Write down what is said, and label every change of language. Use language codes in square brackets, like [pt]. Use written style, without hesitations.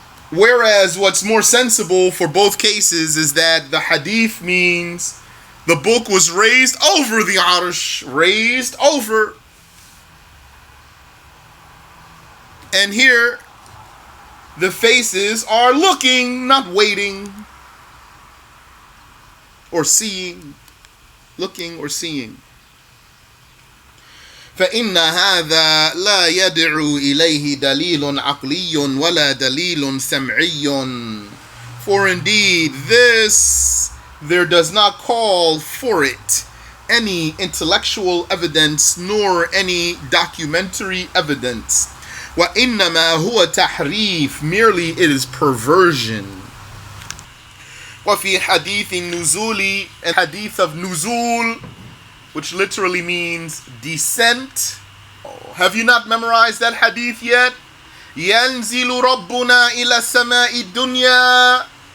[en] Whereas what's more sensible for both cases is that the hadith means the book was raised over the arsh, raised over. And here, the faces are looking, not waiting, or seeing, looking or seeing. [ar] فإن هذا لا يدعو إليه دليل عقلي ولا دليل سمعي. [en] For indeed, this there does not call for it any intellectual evidence nor any documentary evidence. [ar] وإنما هو تحريف, [en] merely it is perversion. [ar] وفي حديث النزول, [en] a hadith of nuzul, which literally means descent. Oh, have you not memorized that hadith yet? [ar] ينزل ربنا إلى السماء الدنيا.